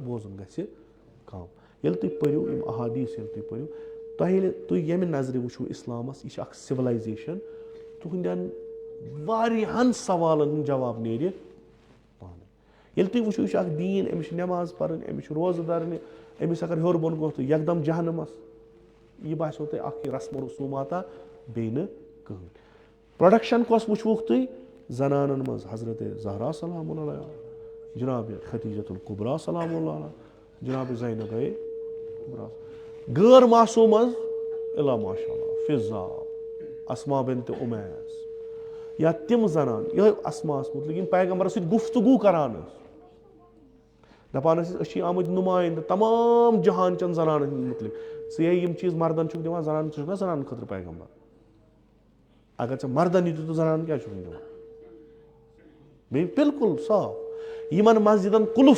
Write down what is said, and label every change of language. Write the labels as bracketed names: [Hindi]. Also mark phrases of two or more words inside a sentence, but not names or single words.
[Kashmiri] بوزُن گژھِ کم ییٚلہِ تُہۍ پٔرِو یِم احادیٖث ییٚلہِ تُہۍ پٔرِو تۄہہِ ییٚلہِ تُہۍ ییٚمہِ نظرِ وٕچھِو اِسلامس یہِ چھِ اکھ سِولایزیشن تُہنٛدٮ۪ن واریاہن سوالن ہُنٛد جواب نیرِ پانے ییٚلہِ تُہۍ وٕچھِو یہِ چھُ اکھ دیٖن أمِس چھِ نٮ۪ماز پرٕنۍ أمِس چھُ روزٕ دَرنہِ أمِس اگر ہیوٚر بۄن گوٚو تہٕ یکدم جہنمس یہِ باسیو تۄہہِ اکھ یہِ رسم و رسوٗماتا بیٚیہِ نہٕ کٕہٕنۍ پروڈکشن کۄس وٕچھوُکھ تُہۍ زنانن منٛز حضرت زہرا [Arabic] سلام اللہ علیہ [Kashmiri] جناب ختیٖجۃ الکبرا [Arabic] سلام اللہ علیہ [Kashmiri] جناب زینب کبرا غٲر معصوٗم منٛز [Arabic] الا ماشاء اللہ [Kashmiri] فضا اسما بنت امیس یا تِم زنان یِہوٚے اسماہس مُتعلق یِم پیغمبرس سۭتۍ گفتگوٗ کران ٲسۍ دپان ٲسۍ أسۍ چھِ آمٕتۍ نُمایندٕ تمام جہان چٮ۪ن زنانن ہٕنٛدۍ مُتعلق ژٕ یے یِم چیٖز مردن چھُکھ دِوان زنانن ژٕ چھُکھ نا زنانن خٲطرٕ پیغمبر اگر ژےٚ مردن یہِ دِتُتھ زنانن کیٛازِ چھُکھ نہٕ دِوان بیٚیہِ بِلکُل صاف یِمن مسجدن قُلف